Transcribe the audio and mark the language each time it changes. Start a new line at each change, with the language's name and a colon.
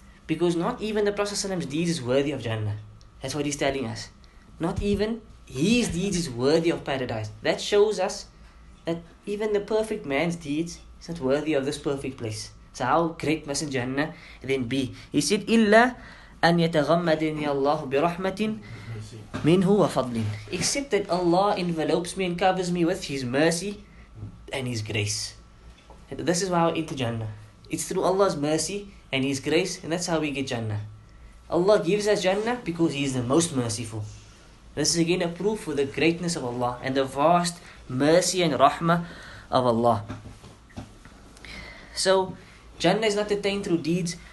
English: Because not even the Prophet ﷺ's deeds is worthy of Jannah. That's what he's telling us. Not even his deeds is worthy of paradise. That shows us that even the perfect man's deeds is not worthy of this perfect place. So how great must Jannah then be? He said,
Arabic: إِلَّا أَنْ يَتَغَمَّدَنِيَ اللَّهُ بِرَحْمَةٍ مِنْهُ وَفَضْلٍ.
English: Except that Allah envelopes me and covers me with His mercy and His grace. And this is how I enter Jannah. It's through Allah's mercy and His grace, and that's how we get Jannah. Allah gives us Jannah because He is the most merciful. This is again a proof for the greatness of Allah and the vast mercy and rahmah of Allah. So, Jannah is not attained through deeds,